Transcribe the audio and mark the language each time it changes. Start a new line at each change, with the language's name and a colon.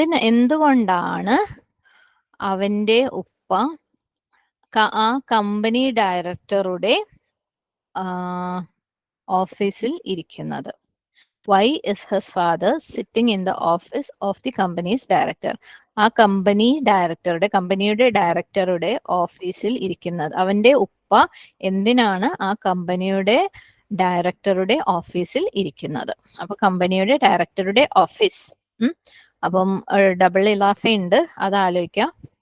Malayalam: എന്തുകൊണ്ടാണ് അവന്റെ ഉപ്പ ആ കമ്പനി ഡയറക്ടറുടെ ഓഫീസിൽ ഇരിക്കുന്നത്?
English: Why is his father sitting in the office of the company's director?
Malayalam: ആ കമ്പനിയുടെ ഡയറക്ടറുടെ ഓഫീസിൽ ഇരിക്കുന്നത്. അവന്റെ ഉപ്പ എന്തിനാണ് ആ കമ്പനിയുടെ ഡയറക്ടറുടെ ഓഫീസിൽ ഇരിക്കുന്നത്? അപ്പൊ കമ്പനിയുടെ ഡയറക്ടറുടെ ഓഫീസ്. അപ്പം ഡബിൾ ഇലാഫ ഉണ്ട്, അത് ആലോചിക്കാം.